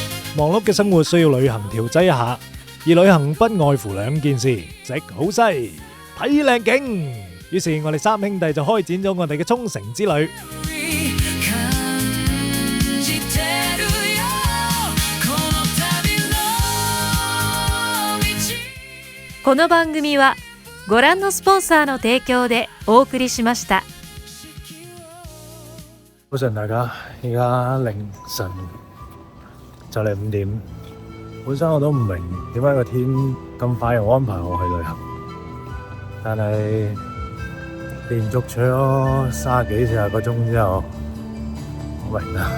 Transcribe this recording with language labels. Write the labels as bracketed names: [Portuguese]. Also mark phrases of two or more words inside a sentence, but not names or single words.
[Cantonese] 忙碌嘅生活需要旅行調劑一下，而旅行不外乎兩件事：食好西、睇靚景。於是我哋三兄弟就開展咗我哋嘅沖繩之旅。 [Japanese] この番組はご覧のスポンサーの提供でお送りしました。 [Cantonese] 早晨大家，而家凌晨就嚟5點。本身我都唔明點解個天咁快又安排我去旅行，但係連續坐咗30幾40個鐘之後，我明啦。